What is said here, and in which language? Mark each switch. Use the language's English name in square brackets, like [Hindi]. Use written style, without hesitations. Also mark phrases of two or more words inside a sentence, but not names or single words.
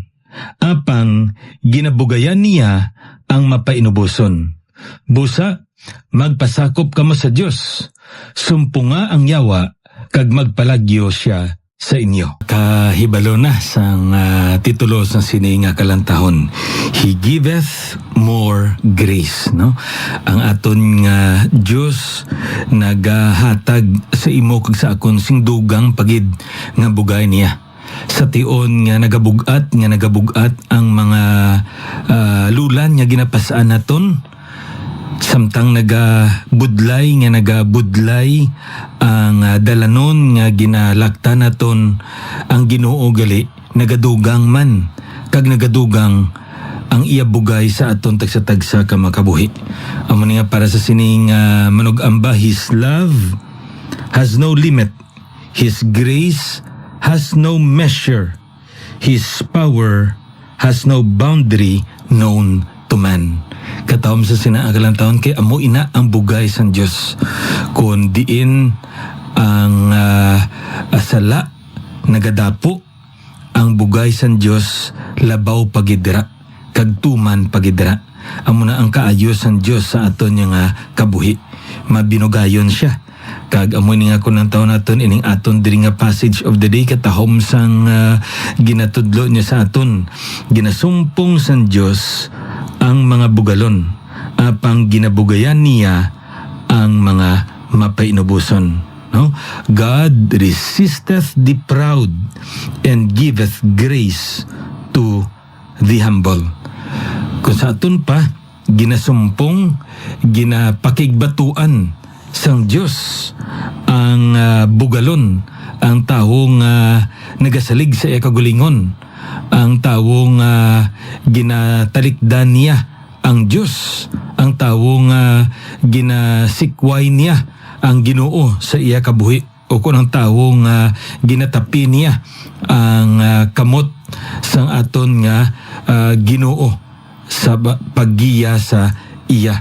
[Hiligaynon] Apang ginabugayan niya ang mapainubuson. Busa, magpasakop kamo sa Diyos. Sumpunga ang yawa, kag magpalagyo siya sa inyo. Kahibalo na sang titulo sa sining kalantahon. [English] He giveth more grace, [Hiligaynon] no? Ang aton nga Dios nagahatag sa imo kag sa akon sing dugang pagid nga bugay niya. Sa tion nga nagabugat ang mga lulan nga ginapasaan naton. Samtang nagabudlay ang dalanon nga ginalakta naton ang Ginoo gali nagadugang man kag nagadugang ang iya bugay sa aton tagsa-tagsa ka makabuhi. Amo nga para sa sining manug-amba, [English] His love has no limit, His grace has no measure, His power has no boundary known to man. [Hiligaynon] Katawam sa sinaagalang taon kay amo ina ang bugay sang Dios kun diin ang asala nagadapo ang bugay sang Dios labaw pagidra kag tuman pagidra. Amo na ang kaayos sang Dios sa aton nga kabuhi, mabinugayon siya. Kag amo ni nga kunang taon naton ining aton diri nga [English] passage of the day [Hiligaynon] katahom sang ginatudlo niya sa aton. Ginasumpong sang Dios ang mga bugalon, apang ginabugayan niya ang mga mapainubuson. No? [English] God resisteth the proud and giveth grace to the humble. [Hiligaynon] Kung sa aton pa, ginasumpong, ginapakigbatuan sang Diyos ang bugalon, ang taong nagasalig sa ikagulingon, ang taong ginatalikdan niya ang Diyos, ang taong ginasikway niya ang Ginoo sa iya kabuhi, o kung ang taong ginatapi niya ang kamot sang aton nga Ginoo sa paggiya sa iya.